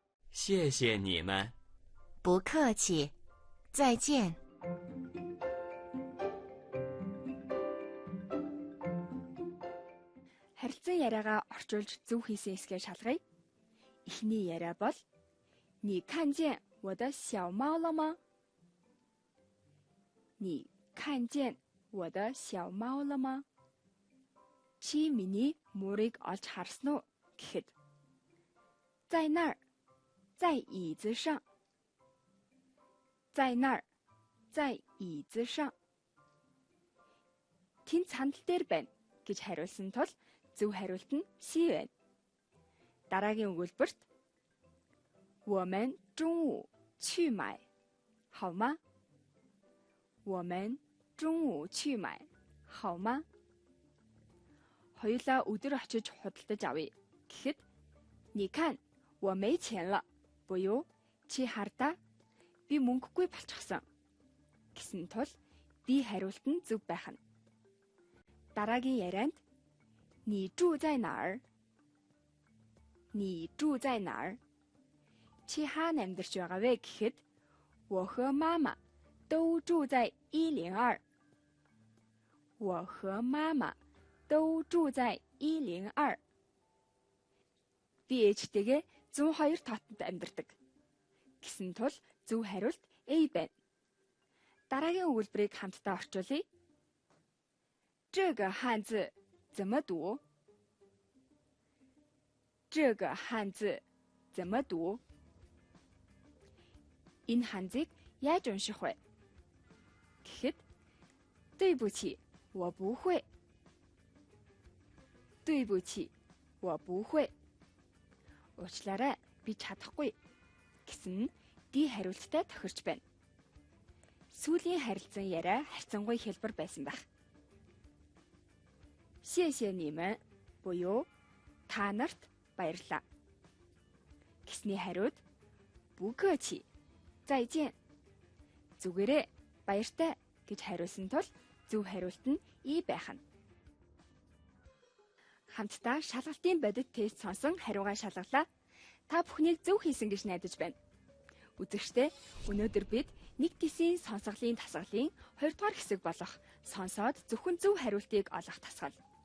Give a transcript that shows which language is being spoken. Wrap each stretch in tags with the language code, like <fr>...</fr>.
<zh>谢谢你们。不客气，再见。</zh> <mn>Харилцан яриагаа орчуулж зөв хийсэн хэсгээ шалгая. Эхний яриа бол:</mn> <zh>你看见我的小猫了吗？你看见我的小猫了吗？</zh> <mn>Чи миний муурыг олж харсан уу гэхэд</mn> <zh>在那儿，在椅子上。在那儿，在椅子上。</zh> <mn>Тэнд сандал дээр байна гэж хариулсан тул зөв хариулт нь C байна. Дараагийн өгүүлбэрт</mn> <zh>我们中午去买好吗？我们中午去买好吗？</zh> <mn>Хоёулаа өдөр очиж худалдаж авъя гэхэд</mn> <zh>你看我没钱了</zh> <mn>буюу чи хардаа би мөнгөгүй болчихсон гэсэн тул D хариулт нь зөв байх нь. Дараагийн ярианд</mn> <zh>你住在哪儿？你住在哪儿？</zh> <mn>Чи хаана амьдарч байгаа вэ гэхэд</mn> <zh>我和妈妈都住在102。我和妈妈都住在102.</zh> <mn>Би ээжтэйгээ 102 тоотод амьдардаг гэсэн тул зөв хариулт A байна. Дараагийн өгүүлбэрийг хамтдаа орчуулъя.</mn> <zh>这个汉字怎么读？这个汉字怎么读？</zh> <mn>Энэ ханзыг яаж унших вэ? Гэхэд</mn> <zh>对不起，我不会。对不起，我不会。</zh> <mn>Уучлаарай, би чадахгүй гэсэн D хариулттай тохирч байна. Сүүлийн харилцан яриа харьцангуй хэлбэр байсан байх.</mn> <zh>谢谢你们</zh> <mn>буюу та нарт баярлалаа. Гэсний хариуд</mn> <zh>不客气 再见.</zh> <mn>Зүгээрээ баяртай гэж хариулсан тул зөв хариулт нь E байх нь. Хамтдаа шалгалтын бодит тест сонсон хариугаа шалгалаа. Та бүхнийг зөв хийсэн гэж найдаж байна. Үзэгчдээ өнөөдөр бид нэг тисийн сонсголын тасгалын 2 дугаар хэсэг болох сонсоод зөвхөн зөв хариултыг олох тасгал.</mn>